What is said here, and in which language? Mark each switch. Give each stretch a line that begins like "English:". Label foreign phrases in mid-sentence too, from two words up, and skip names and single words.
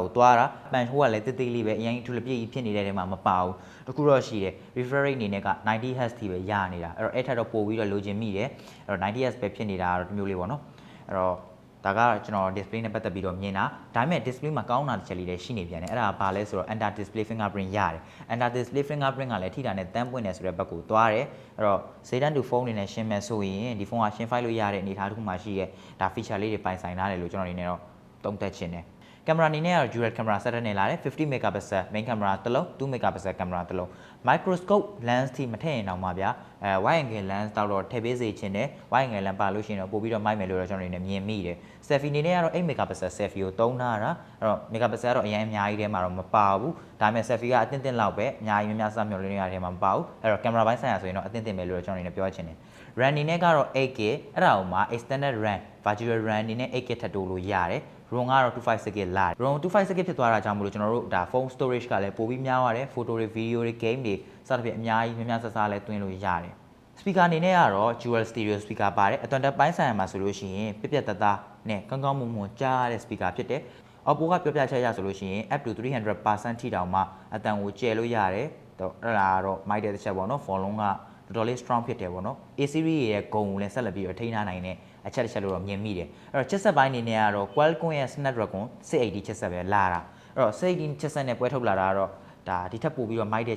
Burmese: ကိုတွားတာပန်ဟိုကလည်းတိတ်တိတ်လေးပဲအရင်ထူလပြည့်ကြီးဖြစ်နေတဲ့ထဲမှာမပါဘူးတခုတော့ရှိတယ်
English: refresh rate
Burmese: အနေနဲ့က 90Hz ထိပဲရနေတာအဲ့တော့အဲ့ထက်တော့ပိုပြီးတော့လိုချင်မိတယ်အဲ့တော့ 90Hz ပဲဖြစ်နေတာတော့ဒီမျိုးလေးပေါ့နော်အဲ့တော့ဒါကကျွန်တော် display နဲ့ပတ်သက်ပြီးတော့မြင်တာဒါပေမဲ့ display မှာကောင်းတာတစ်ချက်လေးလည်းရှိနေပြန်တယ်အဲ့ဒါဘာလဲဆိုတော့
English: under display fingerprint
Burmese: ရတယ်
English: under display fingerprint
Burmese: ကလည်းထိတာနဲ့တန်းပွင့်နေဆိုတဲ့ဘက်ကိုသွားတယ်အဲ့တော့ဈေးတန်းတူဖုန်းတွေနဲ့ရှင်းမယ်ဆိုရင်ဒီဖုန်းကရှင်းဖိုက်လို့ရတဲ့အနေအထားတစ်ခုမှရှိရဲ့ဒါ feature လေးတွေပိုင်ဆိုင် ထားတယ်လို့ကျွန်တော်အနေနဲ့တော့သုံးသပ်ချင်တယ်ကင်မရာအနေနဲ့ကတော့
English: dual camera setup
Burmese: နဲ့လာတယ်
English: 50 megapixel main camera
Burmese: တစ်လုံး
English: 2 megapixel camera
Burmese: တစ်လုံး
English: microscope lens
Burmese: ထိမထည့်ရင်တော့မှဗျာ
English: wide angle lens
Burmese: တော့ထည့်ပေးစေချင်တယ်
English: wide angle lens
Burmese: ပါလို့ရှိရင်တော့ပို့ပြီးတော့မိုက်မယ်လို့တော့ကျွန်တော်အနေနဲ့မြင်မိတယ် selfie အနေနဲ့ကတော့
English: 8 megapixel selfie
Burmese: ကိုသုံးထားတာအဲ့တော့ megapixel ကတော့အရင်အများကြီးထဲမှာတော့မပါဘူးဒါပေမဲ့ selfie ကအတင်းလောက်ပဲအများကြီးများစမျှော်လင့်ရတဲ့ထဲမှာမပါဘူးအဲ့တော့ကင်မရာပိုင်းဆိုင်ရာဆိုရင်တော့အတင်းပဲလို့တော့ကျွန်တော်အနေနဲ့ပြောချင်တယ် RAM အနေနဲ့ကတော့ 8K အဲ့ဒါဟိုမှာ
English: extended RAM virtual RAM
Burmese: အနေနဲ့ 8K ထပ်တိုးလို့ရတယ်ROM ကတော့ 256GB လာတယ် ROM 256GB ဖြစ်သွားတာကြောင့်မလို့ကျွန်တော်တို့ဒါ
English: phone storage
Burmese: ကလည်းပိုပြီးများသွားတယ် photo တွေ video တွေ game တွေစသဖြင့်အများကြီးများဆဆလည်းတွင်းလို့ရတယ် speaker အနေနဲ့ကတော့
English: dual stereo speaker
Burmese: ပါတယ်အသွင်တက်ပိုင်းဆိုင်ရာမှာဆိုလို့ရှိရင်ပြက်ပြက်တသားနဲ့ကောင်းကောင်းမွန်မွန်ကြားတဲ့ speaker ဖြစ်တယ် OPPO ကပြောပြချက်ရဆိုလို့ရှိရင်
English: up to
Burmese: 300% ထိတောင်မှအတန် ကိုကျယ်လို့ရတယ်တော့အဲ့ဒါကတော့မိုက်တဲ့တစ်ချက်ပေါ့နော် phone လုံးကတော်တော်လေး strong ဖြစ်တယ်ပေါ့နော် A series ရဲ့ဂုဏ်ကိုလည်းဆက်လက်ပြီးတော့ထိန်းထားနိုင်တဲ့အချက်တစ်ချက်လို့တော့မြင်မိတယ်အဲ့တော့ချစ်ဆက်ပိုင်းအနေနဲ့ကတော့ Qualcomm ရဲ့ Snapdragon 680ချစ်ဆက်ပဲလာတာအဲ့တော့680ချစ်ဆက်နဲ့ပွဲထုတ်လာတာကတော့ဒါဒီထက်ပိုပြီးတော့မိုက်တဲ့ချ